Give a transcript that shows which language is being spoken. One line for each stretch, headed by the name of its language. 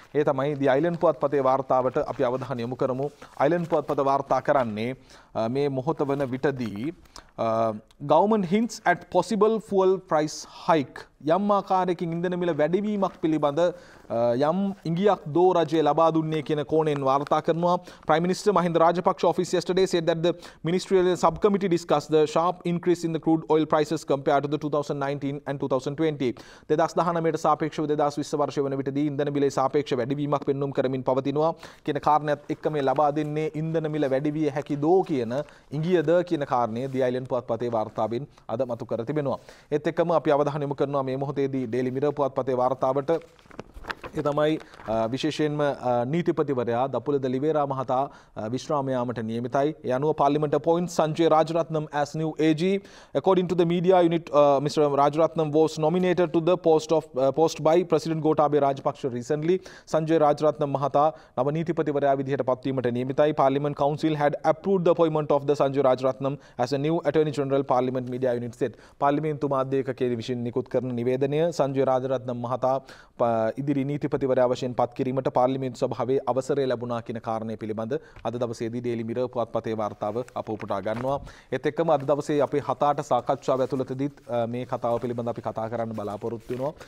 Sinhala: ඒ තමයි ද අයිලන්ඩ් පුවත්පතේ වාර්තාවට අපි අවධානය යොමු කරමු. අයිලන්ඩ් පුවත්පත වාර්තා කරන්නේ මේ මොහොත වන විටදී
English: government hints at possible fuel price hike.
Sinhala: යම් ආකාරයකින් ඉන්ධන මිල වැඩිවීමක් පිළිබඳ යම් ඉඟියක් දෝ රජය ලබා දුන්නේ කියන කෝණයෙන් වාර්තා කරනවා.
English: Prime Minister Mahinda Rajapaksa office yesterday said that the ministerial subcommittee discussed the sharp increase in the crude oil prices compared to the 2019 and 2020.
Sinhala: 2019ට සාපේක්ෂව 2020 වර්ෂය වන විටදී ඉන්ධන මිලේ සාපේක්ෂ වැඩිවීමක් පෙන්눔 කරමින් පවතිනවා කියන කාරණයත් එක්ක මේ ලබා දෙන්නේ ඉන්ධන මිල වැඩිවිය හැකි දෝ කියන ඉඟියද කියන කාරණය දී අයිලන්ඩ් පුවත්පතේ වාර්තාවෙන් අද මතු කර තිබෙනවා. ඒත් එක්කම අපි අවධානය යොමු කරනවා මේ මොහොතේදී ඩේලි මිරර් පුවත්පතේ වාර්තාවට. ඒ තමයි විශේෂයෙන්ම නීතිපතිවරයා දපුලද ලිවේරා මහතා විශ්‍රාම යාමට නියමිතයි.
English: ඒ අනුව parliament appoint Sanjay Rajaratnam as new AG. According to the media unit, Mr. Rajaratnam was nominated to the post by President Gotabaya Rajapaksa recently.
Sinhala: Sanjay Rajaratnam මහතා නව නීතිපතිවරයා විදිහට පත්වීමට නියමිතයි.
English: Parliament Council had approved the appointment of the Sanjay Rajaratnam as a new Attorney General. Parliament Media Unit said.
Sinhala: පාර්ලිමේන්තු මාධ්‍ය ඒකකයේ විසින් නිකුත් කරන නිවේදනය සංජය රාජරත්නම් මහතා ඉදිරි නීතිපතිවරයා වශයෙන් පත් කිරීමට පාර්ලිමේන්තු සභාවේ අවසරය ලැබුණා කියන කාරණය පිළිබඳ අද දවසේදී ඩේලි මිරර් පුවත්පතේ වාර්තාව අප උපුටා ගන්නවා. ඒත් එක්කම අද දවසේ අපේ 7-8 සාකච්ඡාව ඇතුළතදීත් මේ කතාව පිළිබඳ අපි කතා කරන්න බලාපොරොත්තු වෙනවා.